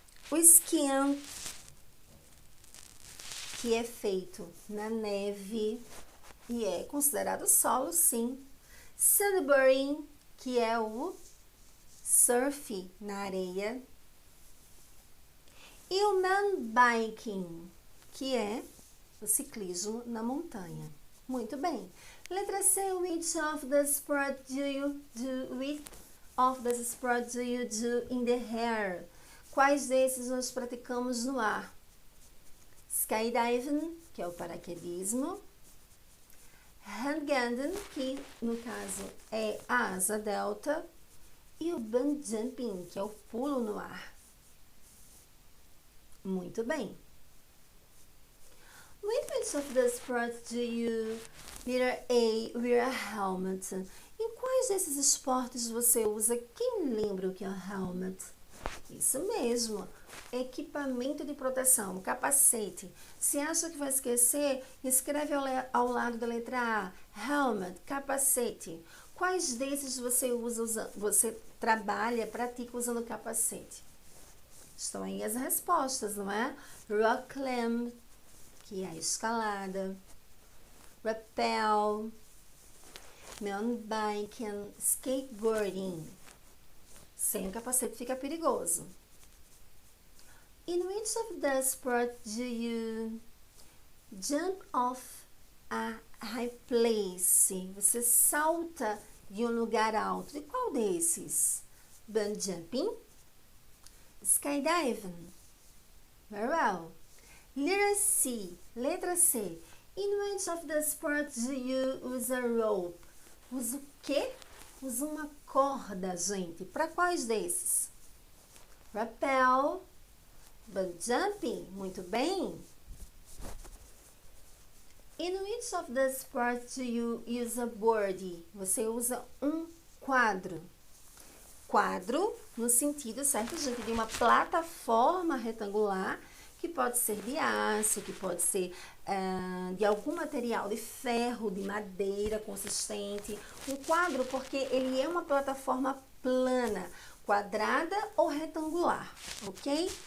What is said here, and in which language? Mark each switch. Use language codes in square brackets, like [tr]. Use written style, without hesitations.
[pt] O skiing, que é feito na neve e é considerado solo, sim. Sandboarding, que é o surf na areia. E o mountain biking, que é o ciclismo na montanha. Muito bem. Letra C, [en] which of the sport do you do? Which of the sport do you do in the air? [pt] Quais desses nós praticamos no ar? Skydiving, que é o paraquedismo. Hang-gliding, que no caso é a asa delta. E o bungee jumping, que é o pulo no ar. Muito bem. [en] Which of the sports do you wear a helmet? [pt] Em quais desses esportes você usa? Quem lembra o que é um helmet? Isso mesmo, equipamento de proteção, capacete. Se acha que vai esquecer, escreve ao lado da letra A, helmet, capacete. Quais desses você usa, você trabalha, pratica usando capacete? Estão aí as respostas, não é? Rock climb, que é a escalada. Rappel, mountain biking, skateboarding. Sem o capacete fica perigoso. [en] In which of the sports do you jump off a high place? [pt] Você salta de um lugar alto. De qual desses? Bungee jumping? Skydiving? [en] Very well. [pt] Letra C. [en] In which of the sports do you use a rope? [pt] Usa o quê? Usa uma corda, gente. Para quais desses? Rappel, bungee jumping, muito bem. [en] In which of the sports do you use a board? [pt] Você usa um quadro. Quadro, no sentido, certo, gente, de uma plataforma retangular, que pode ser de aço, que pode ser de algum material de ferro, de madeira consistente. Um quadro porque ele é uma plataforma plana, quadrada ou retangular, ok?